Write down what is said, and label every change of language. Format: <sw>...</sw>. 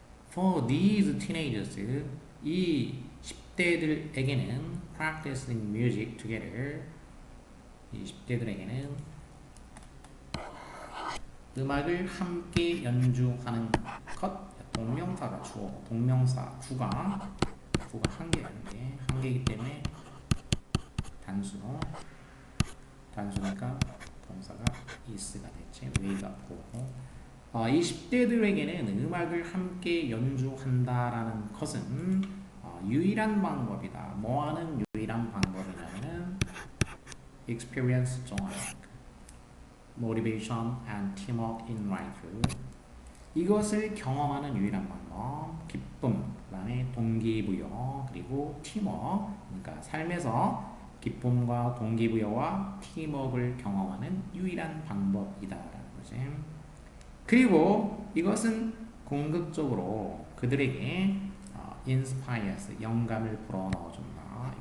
<en>For these teenagers,</en> <ko>이 10대들에게는</ko> <en>practicing music together,</en> <ko>이 10대들에게는 음악을 함께 연주하는 것, 동명사가 주어, 동명사 구가 한 개이기 때문에 단수니까 동사가 is가 됐지. way가 보고. 이 10대들에게는 음악을 함께 연주한다라는 것은 유일한 방법이다. 뭐하는 유일한 방법이냐면은</ko> <en>experience joy, motivation and teamwork in life.</en> <ko>이것을 경험하는 유일한 방법, 기쁨, 그 다음에 동기부여, 그리고 팀워크, 그러니까 삶에서 기쁨과 동기부여와 팀워크를 경험하는 유일한 방법이다라는 거지. 그리고 이것은 궁극적으로 그들에게 inspires, 영감을 불어넣어준다.</ko>